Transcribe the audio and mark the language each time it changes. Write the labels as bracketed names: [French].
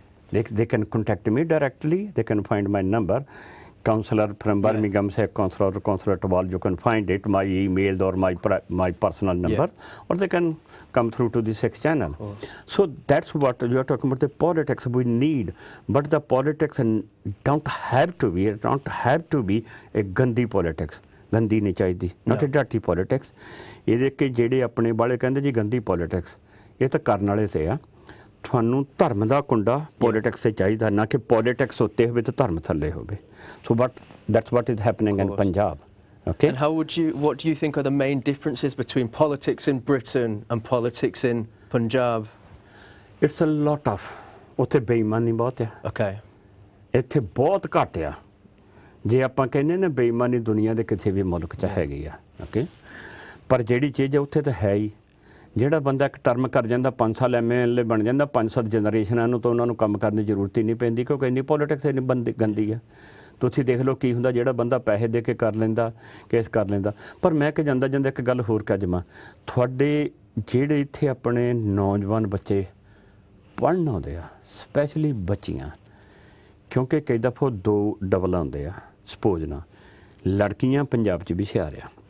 [English] They can contact me directly. They can find my number. Councillor from Birmingham, say councillor Tawal, you can find it, my email or my personal number, or they can come through to the Sikh channel. So that's what you are talking about, the politics we need. But the politics don't have to be a Gandhi politics. [Punjabi] ਗੰਦੀ ਨਹੀਂ ਚਾਹੀਦੀ [English] not ਡਾਟੀ politics [Punjabi] ਇਹਦੇ ਕਿ ਜਿਹੜੇ ਆਪਣੇ ਵਾਲੇ ਕਹਿੰਦੇ ਜੀ ਗੰਦੀ ਪੋਲੀਟਿਕਸ ਇਹ ਤਾਂ ਕਰਨ ਵਾਲੇ ਤੇ ਆ ਤੁਹਾਨੂੰ ਧਰਮ ਦਾ ਕੁੰਡਾ ਪੋਲੀਟਿਕਸ 'ਤੇ ਚਾਹੀਦਾ ਨਾ ਕਿ ਪੋਲੀਟਿਕਸ ਉੱਤੇ ਹੋਵੇ ਤੇ ਧਰਮ ਥੱਲੇ ਹੋਵੇ so [English] but that's what is happening in Punjab [Punjabi] okay [English] and what do you think are the main differences between politics in Britain and politics in Punjab? It's a lot of [Punjabi] ਉੱਥੇ ਬੇਈਮਾਨੀ ਬਹੁਤ ਆ [English] Okay. [Punjabi] ਇੱਥੇ ਬਹੁਤ ਘੱਟ ਆ ਜੇ ਆਪਾਂ ਕਹਿੰਦੇ ਨਾ ਬੇਈਮਾਨੀ ਦੁਨੀਆ ਦੇ ਕਿਸੇ ਵੀ ਮੁਲਕ 'ਚ ਹੈਗੀ ਆ ਓਕੇ ਪਰ ਜਿਹੜੀ ਚੀਜ਼ ਹੈ ਉੱਥੇ ਤਾਂ ਹੈ ਹੀ ਜਿਹੜਾ ਬੰਦਾ ਇੱਕ ਟਰਮ ਕਰ ਜਾਂਦਾ 5 ਸਾਲ MLA ਬਣ ਜਾਂਦਾ 5-7 ਜਨਰੇਸ਼ਨਾਂ ਨੂੰ ਤਾਂ ਉਹਨਾਂ ਨੂੰ ਕੰਮ ਕਰਨ ਦੀ ਜ਼ਰੂਰਤ ਹੀ ਨਹੀਂ ਪੈਂਦੀ ਕਿਉਂਕਿ ਇੰਨੀ ਪੋਲੀਟਿਕਸ ਇੰਨੀ ਗੰਦੀ ਆ ਤੁਸੀਂ ਦੇਖ ਲਓ ਕੀ ਹੁੰਦਾ ਜਿਹੜਾ ਬੰਦਾ ਪੈਸੇ ਦੇ ਕੇ ਕਰ ਲੈਂਦਾ ਕੇਸ ਕਰ ਲੈਂਦਾ ਪਰ ਮੈਂ ਕਿ ਜਾਂਦਾ ਇੱਕ ਗੱਲ ਹੋਰ ਕਹਿ ਜਾਵਾਂ ਤੁਹਾਡੇ ਜਿਹੜੇ ਇੱਥੇ ਆਪਣੇ ਨੌਜਵਾਨ ਬੱਚੇ ਪੜ੍ਹਨ ਆਉਂਦੇ ਆ ਸਪੈਸ਼ਲੀ ਬੱਚੀਆਂ ਕਿਉਂਕਿ ਕਈ ਦਫਾ 2 ਡਬਲ ਆਉਂਦੇ ਆ ਸਪੋਜ਼ ਨਾ ਲੜਕੀਆਂ ਪੰਜਾਬ 'ਚ ਵੀ ਹੁਸ਼ਿਆਰ ਆ